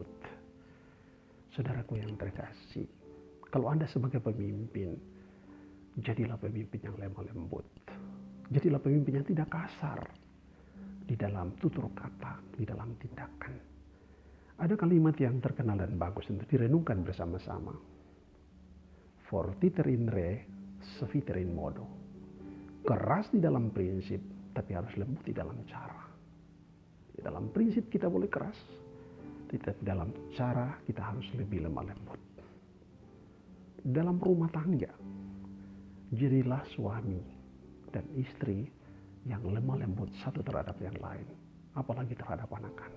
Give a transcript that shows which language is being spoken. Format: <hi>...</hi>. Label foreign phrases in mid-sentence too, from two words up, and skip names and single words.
<id>Saudaraku yang terkasih, kalau Anda sebagai pemimpin, jadilah pemimpin yang lemah lembut. Jadilah pemimpin yang tidak kasar di dalam tutur kata, di dalam tindakan. Ada kalimat yang terkenal dan bagus untuk direnungkan bersama-sama.</id> <la>Fortiter in re, seviter in modo.</la> <id>Keras di dalam prinsip, tapi harus lembut di dalam cara. Di dalam prinsip kita boleh keras, tetapi dalam cara kita harus lebih lemah lembut. Dalam rumah tangga, jadilah suami dan istri yang lemah lembut satu terhadap yang lain, apalagi terhadap anak-anak.</id>